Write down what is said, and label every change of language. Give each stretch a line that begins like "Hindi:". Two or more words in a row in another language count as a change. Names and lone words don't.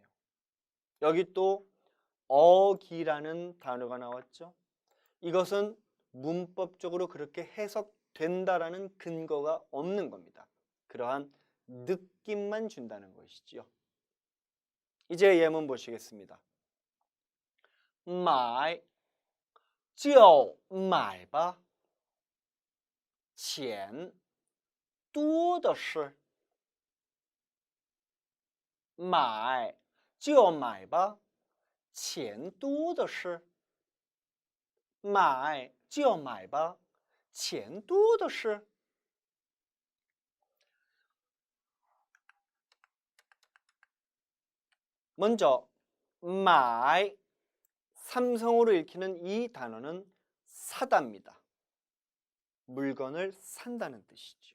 Korean: 여기 또 어기라는 단어가 나왔죠. 이것은 문법적으로 그렇게 해석된다라는 근거가 없는 겁니다. 그러한 느낌만 준다는 것이지요. 이제 예문 보시겠습니다.
Chinese: 买就买吧，钱多的是。买就买吧，钱多的是。买就买吧，钱多的是。
Korean: 먼저 말 삼성으로 읽히는 이 단어는 사다입니다. 물건을 산다는 뜻이죠.